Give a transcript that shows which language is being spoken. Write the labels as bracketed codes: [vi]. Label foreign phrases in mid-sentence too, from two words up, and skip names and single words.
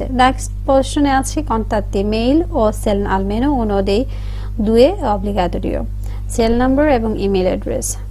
[bn] নেক্সট পোর্শনে আছে কন্টাত্তি মেইল ও সেল [it] almeno uno dei due obbligatorio, [en] cell number [bn] এবং [en] email address.